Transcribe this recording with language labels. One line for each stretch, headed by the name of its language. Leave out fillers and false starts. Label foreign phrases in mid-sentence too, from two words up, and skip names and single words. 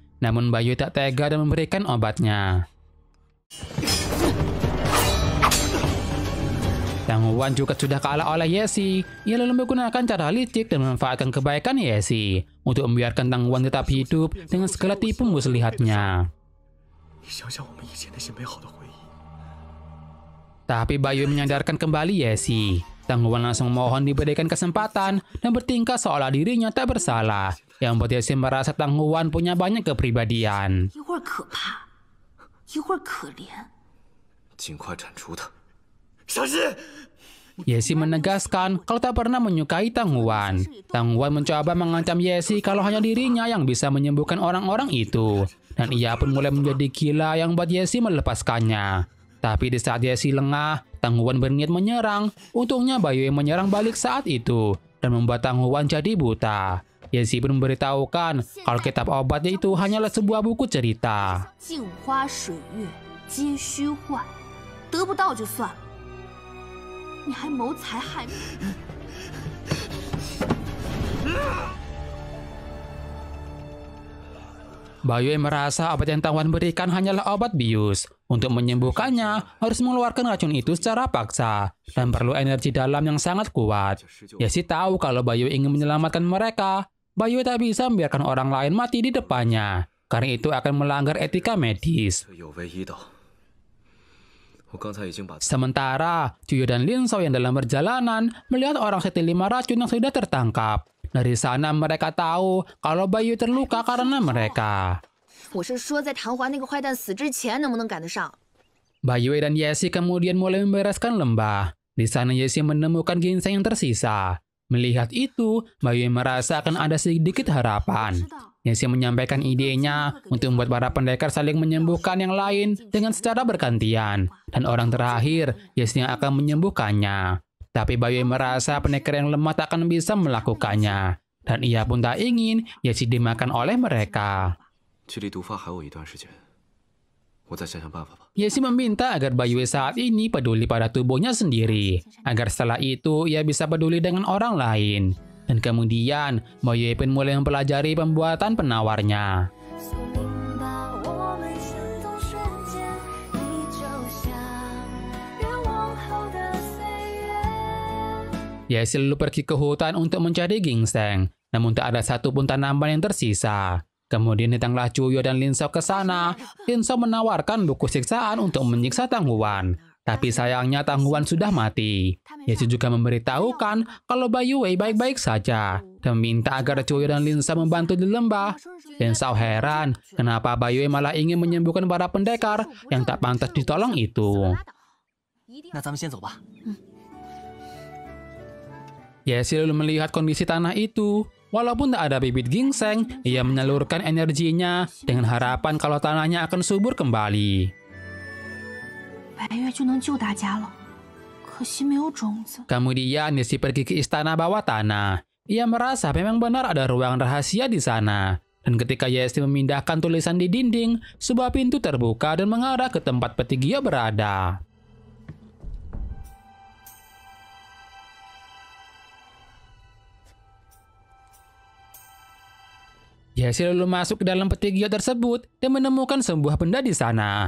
Indonesian: Namun Baiyue tak tega dan memberikan obatnya. Tang Huan juga sudah kalah oleh Yesi. Ia lalu menggunakan cara licik dan memanfaatkan kebaikan Yesi untuk membiarkan Tang Huan tetap hidup dengan segala tipu muslihatnya.
Chinese: 你想想我们以前那些美好的回忆。
Indonesian: Tapi Baiyue menyadarkan kembali Yesi. Tang Huan langsung mohon diberikan kesempatan dan bertingkah seolah dirinya tak bersalah, yang membuat Yesi merasa Tang Huan punya banyak kepribadian.
Chinese: 一会儿可怕，一会儿可怜。尽快铲除他。小心！
Indonesian: Yesi menegaskan kalau tak pernah menyukai Tang Huan. Tang Huan mencoba mengancam Yesi kalau hanya dirinya yang bisa menyembuhkan orang-orang itu. Dan ia pun mulai menjadi gila yang membuat Yesi melepaskannya. Tapi di saat Yesi lengah, Tang Huan berniat menyerang. Untungnya Baiyue menyerang balik saat itu dan membuat Tang Huan jadi buta. Yesi pun memberitahukan kalau kitab obatnya itu hanyalah sebuah buku cerita.
Chinese: 镜花水月皆虚幻，得不到就算了，你还谋财害命。
Indonesian: Baiyue merasa obat yang Tang Huan berikan hanyalah obat bius. Untuk menyembuhkannya, harus mengeluarkan racun itu secara paksa dan perlu energi dalam yang sangat kuat. Yesi tahu kalau Baiyue ingin menyelamatkan mereka. Baiyue tak bisa membiarkan orang lain mati di depannya, karena itu akan melanggar etika medis.
Chinese: 这有违医道。我刚才已经把
Indonesian: Sementara, Cuyo dan Lin Shao yang dalam perjalanan melihat orang seperti 5 racun yang sudah tertangkap. Dari sana mereka tahu kalau Baiyue terluka karena mereka.
Chinese: 我是说，在唐华那个坏蛋死之前，能不能赶得上？
Indonesian: Baiyue dan Yesi kemudian mulai membereskan lembah. Di sana Yesi menemukan ginseng yang tersisa. Melihat itu, Baiyue merasa akan ada sedikit harapan. Yesi menyampaikan idenya untuk membuat para pendekar saling menyembuhkan yang lain dengan secara bergantian. Dan orang terakhir, Yesi yang akan menyembuhkannya. Tapi Baiyue merasa pendekar yang lemah tak akan bisa melakukannya. Dan ia pun tak ingin Yesi dimakan oleh mereka.
Chinese: 距离毒发还有一段时间，我再想想办法吧。
Indonesian: Yesi meminta agar Baiyue saat ini peduli pada tubuhnya sendiri, agar setelah itu ia bisa peduli dengan orang lain. Dan kemudian, Baiyue pun mulai mempelajari pembuatan penawarnya.
Chinese: 宿命把我们牵动瞬间，你就像愿望后的岁月。
Indonesian: Yesi lalu pergi ke hutan untuk mencari ginseng, namun tak ada satupun tanaman yang tersisa. Kemudian datanglah Cuyo dan Lin Shao ke sana. Lin Shao menawarkan buku siksaan untuk menyiksa Tang Huan. Tapi sayangnya Tang Huan sudah mati. Yesi juga memberitahukan kalau Baiyue baik-baik saja dan meminta agar Cuyo dan Lin Shao membantu di lembah. Lin Shao heran kenapa Baiyue malah ingin menyembuhkan para pendekar yang tak pantas ditolong itu.
Chinese: 那咱们先走吧。
Indonesian: Yesi lalu melihat kondisi tanah itu. Walaupun tak ada bibit ginseng, ia menyalurkan energinya dengan harapan kalau tanahnya akan subur kembali.
Chinese: 白月就能救大家了，可惜没有种子。
Indonesian: Kemudian Yesi pergi ke istana bawah tanah. Ia merasa memang benar ada ruang rahasia di sana. Dan ketika Yesi memindahkan tulisan di dinding, sebuah pintu terbuka dan mengarah ke tempat peti Gio berada. Yesi lalu masuk ke dalam peti Gio tersebut dan menemukan sebuah benda di sana.